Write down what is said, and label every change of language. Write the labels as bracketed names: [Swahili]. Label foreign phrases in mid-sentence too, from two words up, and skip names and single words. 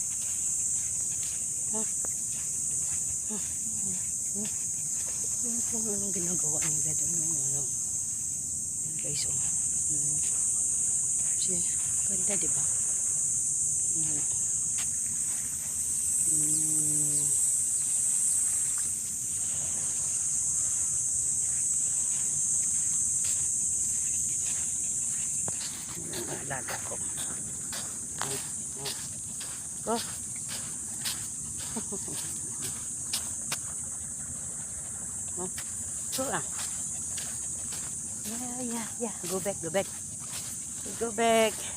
[Filipino] Kung anong ginagawa nila doon, guys, ganda diba? Alaga ko. [English] Go. Go ah. Yeah. Go back. Go back.